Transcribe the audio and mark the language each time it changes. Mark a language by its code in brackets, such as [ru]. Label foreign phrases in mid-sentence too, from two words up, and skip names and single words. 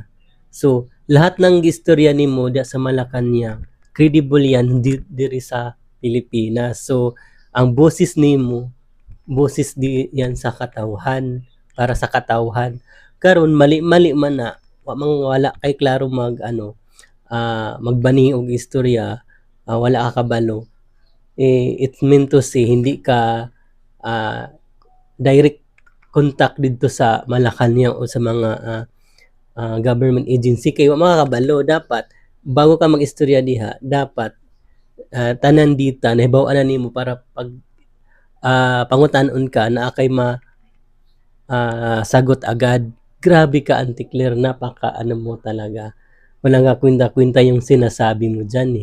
[ceb] So lahat ng istorya nimo diha sa Malacanang [en] credible yan [ceb] diri sa Pilipinas. So ang boses nimo boses di yan sa katawhan, para sa katawhan. Karon mali-mali man na wala kay klaro magbani og istorya, wala ka kabalo. [en] It meant to say [tl] hindi ka direct contact dito sa Malacanang o sa mga government agency [ceb] kay wa makakabalo. [tl] Dapat bago ka mag-istorya diha, dapat tanan dita nahibaw-an na nimo para pag pangutan-on ka na kay sagot agad. Grabe ka, Auntie Claire, napaka mo talaga. Walang kwenta-kwenta yung sinasabi mo dyan